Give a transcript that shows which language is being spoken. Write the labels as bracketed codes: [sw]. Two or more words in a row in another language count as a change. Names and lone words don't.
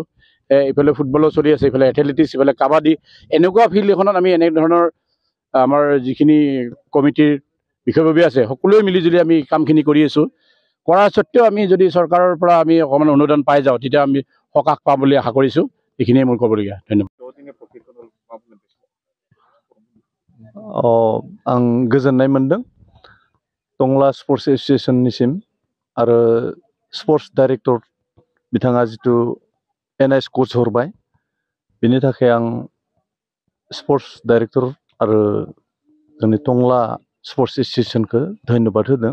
[as] ইফালে ফুটবলো চলি আছে, ইফালে এথলেটিক্স, ইফালে কাবাডী। এনেকুৱা ফিল্ড এখনত আমি এনেধৰণৰ আমাৰ যিখিনি কমিটিৰ বিষয়ববীয়া আছে সকলোৱে মিলিজুলি আমি কামখিনি কৰি আছোঁ। কৰাৰ স্বত্বেও আমি যদি চৰকাৰৰ পৰা আমি অকণমান অনুদান পাই যাওঁ তেতিয়া আমি সকাহ পাম বুলি আশা কৰিছোঁ। এইখিনিয়ে মোৰ ক'বলগীয়া। ধন্যবাদ। [brx] आं गोजोननाय मोनदों टंला [en] sports associationनिसिम [brx] आरो [en] sports director [brx] बिथाङा जितु NIS कोच हरबाय, बिनि थाखाय आं [en] sports director [brx] आरो जोंनि टंला [en] sports associationखौ [brx] धन्यबाद होदों।